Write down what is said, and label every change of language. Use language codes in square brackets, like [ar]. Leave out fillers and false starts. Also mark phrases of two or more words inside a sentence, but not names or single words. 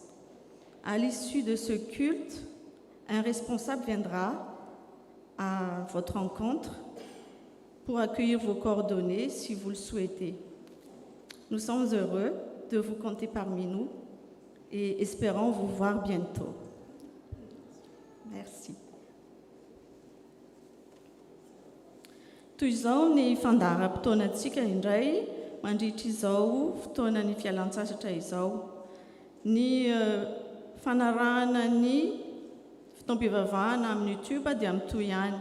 [fr] À l'issue de ce culte, un responsable viendra à votre rencontre pour accueillir vos coordonnées si vous le souhaitez. Nous sommes heureux de vous compter parmi nous et espérons vous voir bientôt. Merci. [mg] Toy izao ny fandaharam-potoanantsika indray mandritra izao fotoana ny fialan-tsasatra izao. Ny fanarahana ny fotoam-pivavahana amin'ny YouTube dia mitohy ihany.